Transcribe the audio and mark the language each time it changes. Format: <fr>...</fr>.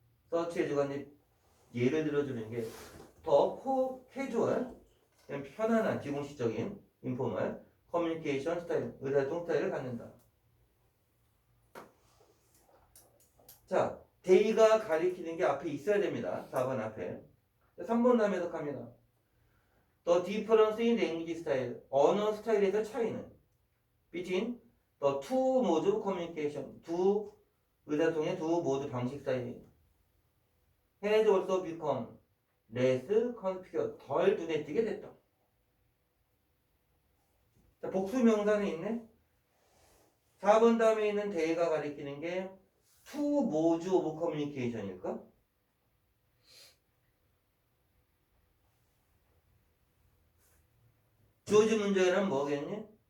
<ko>서치해주가 이제 예를 들어주는 게 더 캐주얼, 편안한 비공식적인 인포멀 커뮤니케이션 스타일, 의사소통 스타일을 갖는다. 자, 데이가 가리키는 게 앞에 있어야 됩니다. 4번 앞에. 3번 다음에 해석합니다.</ko> <en>The difference in language style,</en> <ko>언어 스타일에서 차이는</ko> <en>between the two modes of communication,</en> <ko>두 의사소통의 두 모드 방식 사이</ko> <en>has also become less conspicuous,</en> <ko>덜 눈에 띄게 됐다. 자, 복수 명사는 있네. 4번 다음에 있는 데이가 가리키는 게</ko> <en>two modes of communication</en> <ko>일까? 주어진 문제는 뭐겠니?</ko>